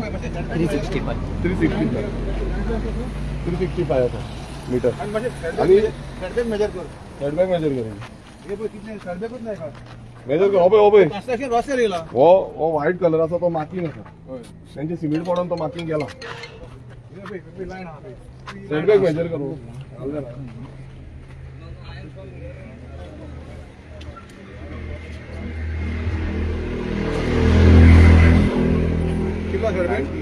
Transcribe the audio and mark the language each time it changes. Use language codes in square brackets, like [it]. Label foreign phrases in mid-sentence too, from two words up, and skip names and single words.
[kok] 365 365 आसा मीटर. आणि [en] setback measure [kok] कर. [en] setback measure [kok] कर. हे पण कितले सेटबॅकच नाही का. मेजर कर. हो पळय रस्त्यार येयला. हो [en] white colour [kok] आसा तो मार्किंग आसा. त्यांचे सिमेंट पडून तो मार्किंग केला. लाईन हा [en] setback measure [kok] कर. कितला सेटबॅक.